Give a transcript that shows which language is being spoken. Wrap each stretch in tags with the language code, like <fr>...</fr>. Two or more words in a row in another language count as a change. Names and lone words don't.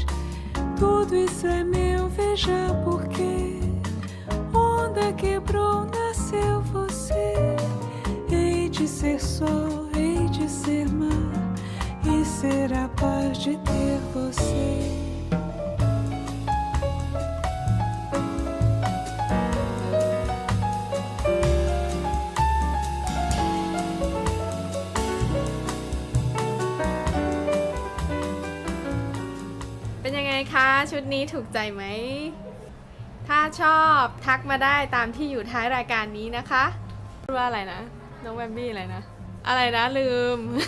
<pt>Tudo isso é meu, veja porquê. Onda quebrou, nasceu você. Hei de ser sol, hei de ser mar, e ser a paz de ter você.</pt> <th>เป็นยังไงคะชุดนี้ถูกใจไหมถ้าชอบทักมาได้ตามที่อยู่ท้ายรายการนี้นะคะว่าอะไรนะน้องแบมบี้อะไรนะลืม</th>